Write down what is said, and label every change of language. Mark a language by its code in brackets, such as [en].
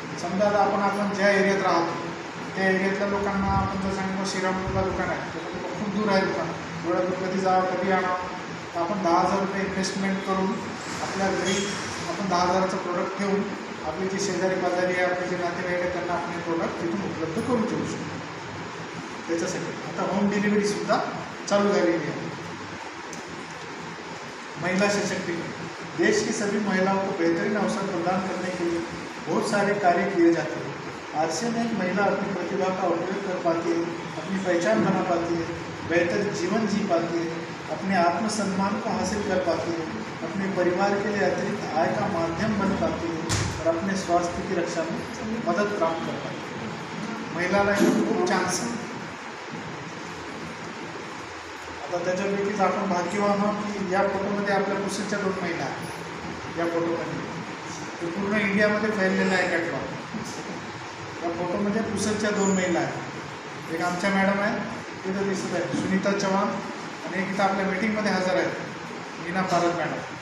[mr] समजा आता आपण ज्या एरियात राहतो त्या एरियातल्या लोकांना आपण जर सांगितलं श्रीरामपूरला दुकान आहे, तर खूप दूर आहे दुकान, एवढ्या दूर कधी जावं कधी आणावं. तर आपण 10,000 रुपये इन्व्हेस्टमेंट करून आपल्या घरी आपण 10,000चं प्रोडक्ट ठेवून आपली जी शेजारी पाजारी आहे, आपले जे नातेवाईक आहे त्यांना आपण हे प्रोडक्ट तिथून उपलब्ध करून ठेवू शकतो. त्याच्यासाठी आता होम डिलिव्हरीसुद्धा चालू झालेली आहे. [hi] महिला सशक्तिकरण, देश की सभी महिलाओं को बेहतरीन अवसर प्रदान करने के लिए बहुत सारे कार्य किए जाते हैं. RCM में एक महिला अपनी प्रतिभा का उपयोग कर पाती है, अपनी पहचान बना पाती है, बेहतर जीवन जी पाती है, अपने आत्मसम्मान को हासिल कर पाती है, अपने परिवार के लिए अतिरिक्त आय का माध्यम बन पाती है और अपने स्वास्थ्य की रक्षा में मदद प्राप्त कर पाती है. [mr] महिलाला खूप चान्स आहे. आता त्याच्यापैकीच आपण भाग्यवान आहोत की या फोटोमध्ये आपल्या पुसदच्या 2 महिला आहेत. या फोटोमध्ये तो पूर्ण इंडियामध्ये फैललेला आहे कॅटलॉग. या फोटोमध्ये पुसदच्या 2 महिला आहेत. एक आमच्या मॅडम आहे तिथं दिसत आहे, सुनीता चव्हाण, आणि एक इथं आपल्या मीटिंगमध्ये हजर आहे मीना पारद मॅडम.